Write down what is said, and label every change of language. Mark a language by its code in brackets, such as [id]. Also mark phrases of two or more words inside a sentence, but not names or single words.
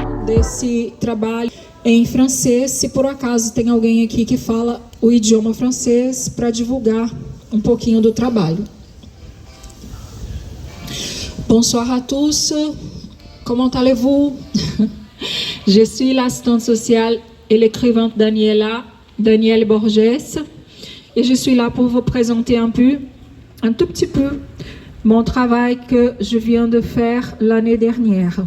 [pt] desse trabalho em francês, se por acaso tem alguém aqui que fala o idioma francês, para divulgar um pouquinho do trabalho. [fr] Bonsoir à tous, comment allez-vous? Je suis l'assistante sociale et l'écrivainte Danielle Borges, et je suis là pour vous présenter un tout petit peu, mon travail que je viens de faire l'année dernière.